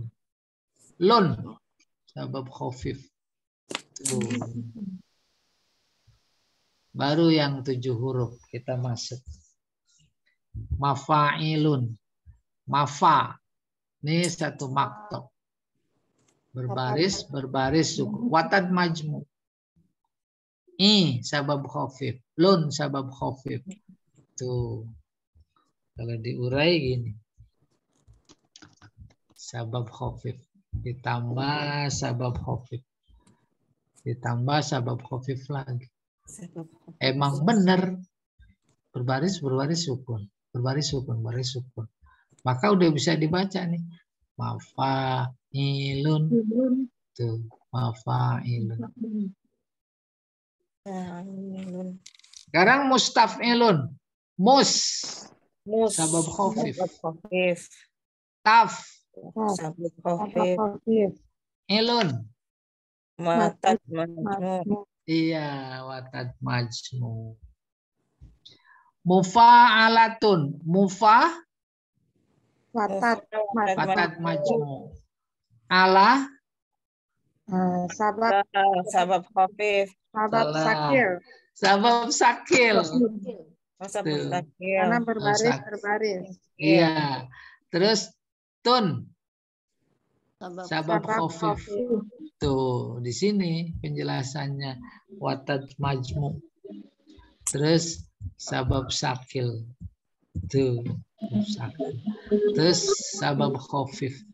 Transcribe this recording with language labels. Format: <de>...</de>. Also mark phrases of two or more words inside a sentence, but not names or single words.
<ar>لن سبب خفيف.</ar> <id>Baru yang 7 huruf kita masuk.</id> <ar>مفاعيلن. مفا.</ar> <id>Ini satu maktab. Berbaris, suku.</id> <ar>وتد مجموع. سبب خفيف. لن سبب خفيف.</ar> <id>Tuh. Kalau diurai gini.</id> <ar>سبب خفيف. Ditambah سبب خفيف.</ar> <id>Ditambah</id> <ar>سبب خفيف</ar> <id>lagi. Emang benar. Berbaris sukun. Berbaris sukun. Maka udah bisa dibaca nih.</id> <ar>Mafa'ilun. Tuh. Mafa'ilun. Sekarang mustaf'ilun. سبب خفيف. تف. سبب خفيف. Ilun. وتد مجموع. Iya, وتد مجموع. مفاعلتن. وتد مجموع. Ala. سبب خفيف. سبب ثقيل. سبب ثقيل. سبب ثقيل.</ar> <id>Karena berbaris. Iya. Terus tun.</id> <ar>سبب خفيف.</ar> <id>Tuh, di sini penjelasannya</id> <ar>وتد مجموع.</ar> <id>Terus</id> <ar>سبب ثقيل. Tuh, sakil. Terus سبب خفيف.</ar>